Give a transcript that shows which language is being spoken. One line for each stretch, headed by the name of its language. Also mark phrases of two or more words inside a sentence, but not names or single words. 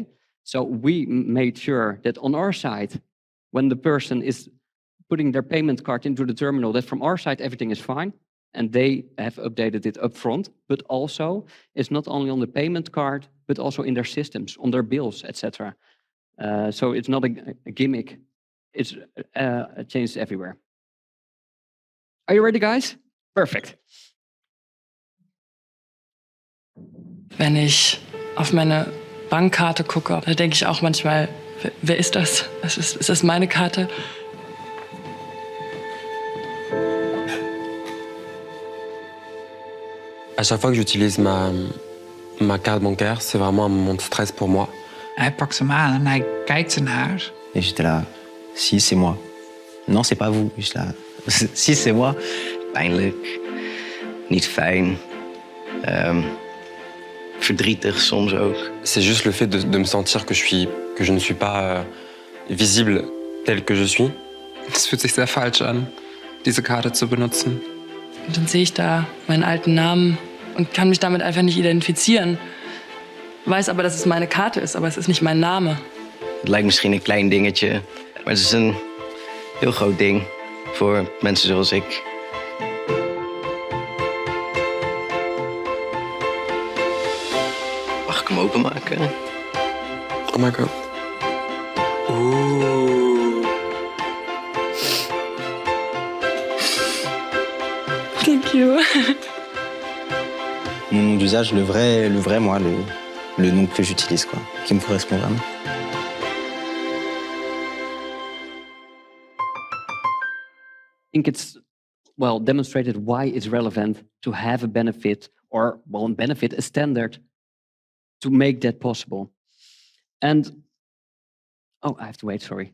English: So we made sure that on our side, when the person is putting their payment card into the terminal, that from our side everything is fine, and they have updated it upfront. But also, it's not only on the payment card, but also in their systems, on their bills, etc. So it's not a gimmick. It's changed everywhere. Are you ready, guys? Perfect.
German: Wenn ich auf meine Bankkarte gucke, da denke ich auch manchmal, wer ist das? Ist das meine Karte?
French: À chaque fois que j'utilise ma carte bancaire, c'est vraiment un moment de stress pour moi.
Dutch: Hij pakt ze aan en hij kijkt ernaar.
French: Et j'étais là, si, c'est moi. Non, c'est pas vous. J'étais là, si, c'est moi.
Dutch: Pijnlijk, niet fijn, verdrietig soms ook.
French: C'est juste le fait de me sentir que je ne suis pas visible tel que je suis.
German: Es fühlt sich sehr falsch an, diese Karte zu benutzen. Und dann sehe ich da meinen alten Namen und kann mich damit einfach nicht identifizieren. Weiß aber, dass es meine Karte ist, aber es ist nicht mein Name.
Dutch: Het lijkt misschien een klein dingetje, maar het is een heel groot ding voor mensen zoals ik. Mag ik hem openmaken?
English: Oh my god. Ouh. Thank you.
French: Mon nom d'usage, le vrai moi, le nom que j'utilise, quoi, qui me correspond vraiment.
English: I think it's, well, demonstrated why it's relevant to have a benefit, or, well, a benefit, a standard, to make that possible. And, oh, I have to wait, sorry.